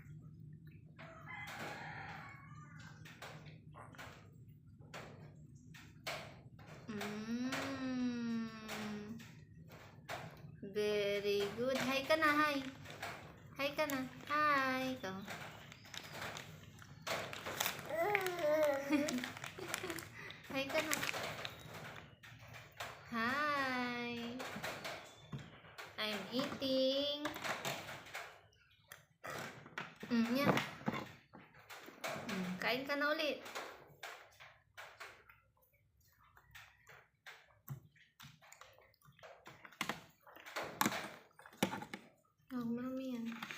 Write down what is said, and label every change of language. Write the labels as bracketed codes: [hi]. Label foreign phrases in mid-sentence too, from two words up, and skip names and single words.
[en] Very good. [tl] Hi ka na, hi. Hi ka na. Hi. Ikaw. Hi ka na. Hi. [en] I'm eating. [tl] Yan. Kain ka na ulit. Marami yan.